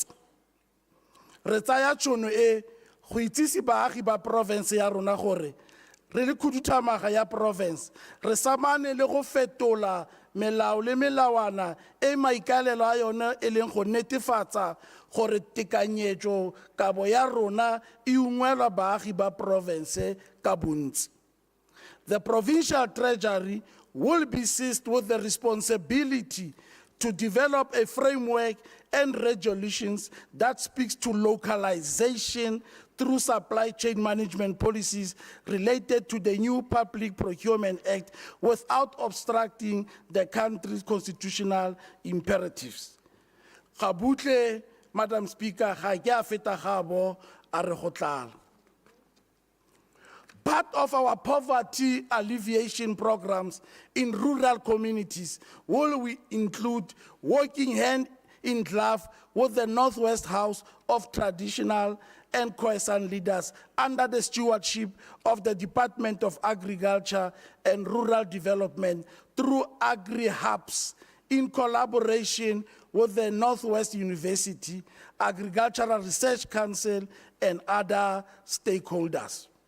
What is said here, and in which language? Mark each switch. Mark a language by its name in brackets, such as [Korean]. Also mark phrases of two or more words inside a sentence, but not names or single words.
[Tswana] Re tsaya tšhono e go itsise baagi ba province ya rona gore re le khuduthamaga ya province re samane le go fetola melao le melawana e maikalelo a yona e leng go netefatsa gore tekanyetso kabo ya rona e ungwelwa baagi ba province ka bontsi. [English] The provincial treasury will be seized with the responsibility to develop a framework and resolutions that speaks to localization through supply chain management policies related to the new Public Procurement Act without obstructing the country's constitutional imperatives. [Tswana] Gabutle, Madam Speaker, ga ke a feta gabo a re go tlala. [English] Part of our poverty alleviation programs in rural communities will we include working hand in glove with the Northwest House of Traditional and Khoisan leaders under the stewardship of the Department of Agriculture and Rural Development through Agri-Hubs in collaboration with the Northwest University, Agricultural Research Council, and other stakeholders.